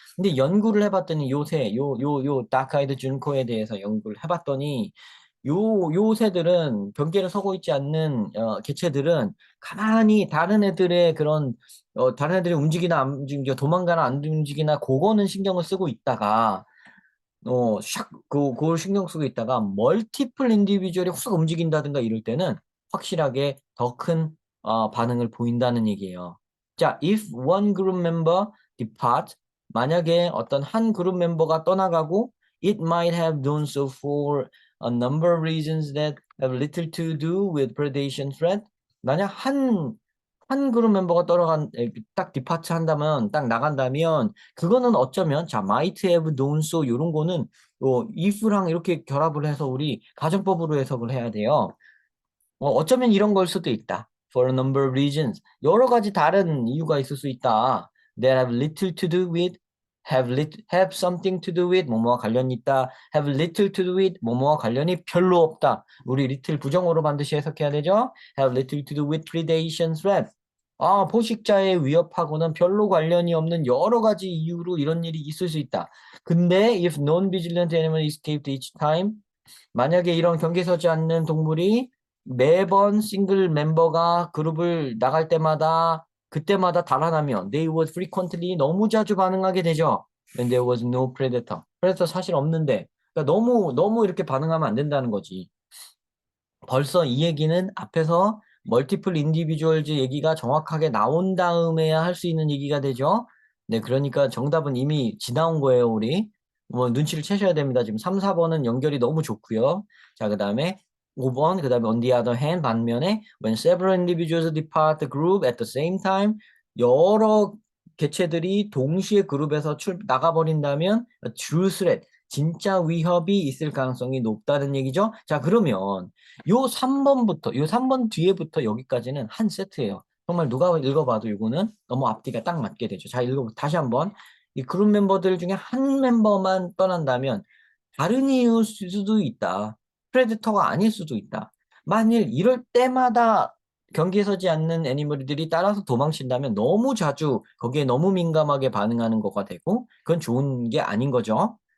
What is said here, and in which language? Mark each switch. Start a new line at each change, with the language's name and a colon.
Korean: 근데 연구를 해봤더니 요 다크아이드 준코에 대해서 연구를 해봤더니 요 새들은 경계를 서고 있지 않는 개체들은 가만히 다른 애들의 그런 다른 애들이 움직이나 안 움직이나 도망가나 안 움직이나 그거는 신경을 쓰고 있다가 그걸 신경 쓰고 있다가 멀티플 인디비주얼이 확 움직인다든가 이럴 때는 확실하게 더 큰 반응을 보인다는 얘기예요.
English: 자, if one group member depart,
Korean: 만약에 어떤 한 그룹 멤버가 떠나가고
English: it might have done so for a number of reasons that have little to do with predation threat.
Korean: 만약 한 그룹 멤버가 딱 디파트 한다면, 딱 나간다면, 그거는 어쩌면, 자,
English: might have done so,
Korean: 요런 거는, if랑 이렇게 결합을 해서 우리 가정법으로 해석을 해야 돼요. 어쩌면 이런 걸 수도 있다.
English: For a number of reasons.
Korean: 여러 가지 다른 이유가 있을 수 있다.
English: That have little to do with, have something to do with,
Korean: 뭐뭐와 관련이 있다.
English: Have little to do with,
Korean: 뭐뭐와 관련이 별로 없다. 우리 little 부정어로 반드시 해석해야 되죠.
English: Have little to do with predation threat.
Korean: 포식자의 위협하고는 별로 관련이 없는 여러 가지 이유로 이런 일이 있을 수 있다. 근데
English: if non-vigilant animal escaped each time,
Korean: 만약에 이런 경계에 서지 않는 동물이 매번 싱글 멤버가 그룹을 나갈 때마다 그때마다 달아나면
English: they would frequently
Korean: 너무 자주 반응하게 되죠.
English: When there was no predator.
Korean: predator 사실 없는데 그러니까 너무 이렇게 반응하면 안 된다는 거지. 벌써 이 얘기는 앞에서 멀티플 인디비주얼즈 얘기가 정확하게 나온 다음에야 할 수 있는 얘기가 되죠. 네, 그러니까 정답은 이미 지나온 거예요, 우리. 뭐 눈치를 채셔야 됩니다. 지금 3, 4번은 연결이 너무 좋고요. 자, 그다음에 5번, 그다음에
English: on the other hand
Korean: 반면에
English: when several individuals depart the group at the same time
Korean: 여러 개체들이 동시에 그룹에서 나가버린다면
English: a true threat
Korean: 진짜 위협이 있을 가능성이 높다는 얘기죠. 자, 그러면 요 3번부터, 요 3번 뒤에부터 여기까지는 한 세트예요. 정말 누가 읽어봐도 이거는 너무 앞뒤가 딱 맞게 되죠. 자, 다시 한번. 이 그룹 멤버들 중에 한 멤버만 떠난다면 다른 이유일 수도 있다. 프레데터가 아닐 수도 있다. 만일 이럴 때마다 경계에 서지 않는 애니멀들이 따라서 도망친다면 너무 자주 거기에 너무 민감하게 반응하는 거가 되고 그건 좋은 게 아닌 거죠.